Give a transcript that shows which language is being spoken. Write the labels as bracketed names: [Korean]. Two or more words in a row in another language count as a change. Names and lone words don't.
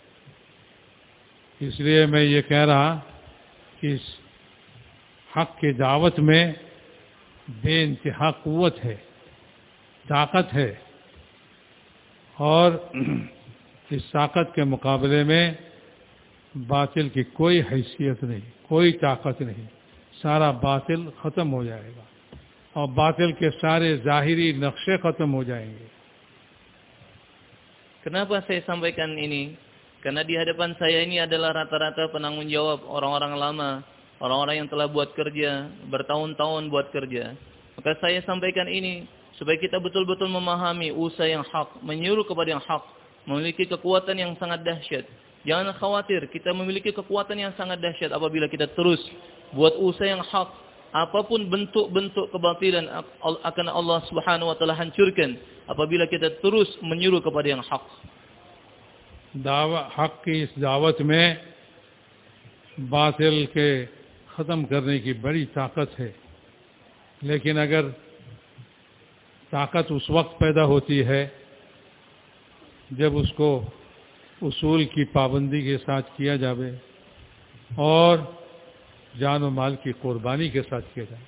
[Hindi] इसलिए मैं ये कह रहा कि इस हक की दावत में बेइंतहा क़ुव्वत है, ताकत है, और इस ताकत के मुकाबले में बातिल की कोई हैसियत नहीं, कोई ताकत नहीं। सारा बातिल ख़त्म हो जाएगा और बातिल के सारे ज़ाहिरी नक्शे ख़त्म हो जाएंगे। [Indonesian] Kenapa saya sampaikan ini? Karena di hadapan saya ini adalah rata-rata penanggung jawab, orang-orang lama, orang-orang yang telah buat kerja, bertahun-tahun buat kerja. Maka saya sampaikan ini supaya kita betul-betul memahami usaha yang hak, menyuruh kepada yang hak, memiliki kekuatan yang sangat dahsyat. Jangan khawatir, kita memiliki kekuatan yang sangat dahsyat apabila kita terus buat usaha yang hak. Apapun bentuk-bentuk kebatilan akan [Arabic] الله سبحانه وتعالى [Indonesian] hancurkan apabila kita terus menyuruh kepada yang hak. [Hindi] हक की इस दावत में बातिल के ख़त्म करने की बड़ी ताकत है, लेकिन अगर ताकत उस वक्त पैदा होती है जब उसको उसूल की पाबंदी के साथ किया जावे और जान और माल की कुर्बानी के साथ किया जाए।